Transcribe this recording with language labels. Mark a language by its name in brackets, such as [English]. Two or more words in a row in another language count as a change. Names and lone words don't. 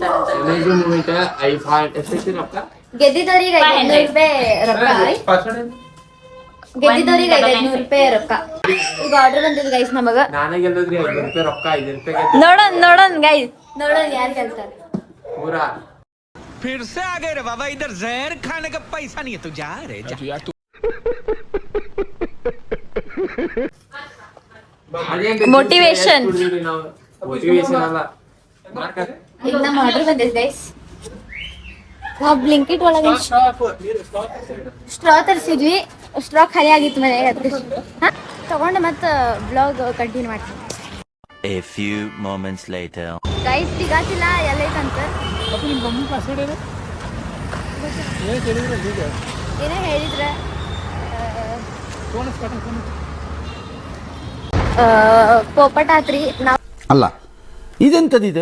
[Kannada] ಗೆದ್ದಿದವ್ರಿಗೆ 500 ರೂಪಾಯಿ ರೊಕ್ಕ. ಗೆದ್ದಿದವ್ರಿಗೆ 500 ರೂಪಾಯಿ ರೊಕ್ಕ. ಈಗ ಆರ್ಡರ್ ಬಂದಿದ್ ಗೈಸ್ ನಮಗ. ನಾನೇ ಗೆಲ್ಲದ್ರಿ 500 ರೂಪಾಯಿ ರೊಕ್ಕ. 500 ರೂಪಾಯಿ ನೋಡೋಣ ಗೈಸ್, ನೋಡೋಣ ಯಾರು ಗೆಲ್ತಾರೆ. ಪೂರಾ [Hindi] फिर से आ गए रे बाबा, इधर जहर खाने का पैसा नहीं है, तू जा रे जा। [Kannada] ಮೋಟಿವೇಶನ್ ಅಲ್ಲ. ಈಗ ನಮ್ಮ ಆರ್ಡರ್ ಬಂದಿದೆ ಗೈಸ್. ನಾವು ಬ್ಲಿಂಕಿಟ್ ಒಳಗೆ ಸ್ಟ್ರಾ ತರಿಸಿದ್ವಿ. ಸ್ಟ್ರಾ ಖಾಲಿ ಆಗಿತ್ತು ಮನೆಗೆ, ತಗೊಂಡು ಮತ್ತೆ ಬ್ಲಾಗ್ ಕಂಟಿನ್ಯೂ ಮಾಡ್ತೀವಿ. [English] A few moments later. [Kannada] ಗೈಸ್ ಸಿಗಾತಿಲ್ಲ ಎಲ್ಲೈತಂತ ಏನೋ ಹೇಳಿದ್ರೆ ಪೋಪಟ್ ಆತ್ರಿ. ನಾವ್ ಅಲ್ಲ ಇದೆಂತದಿದೆ.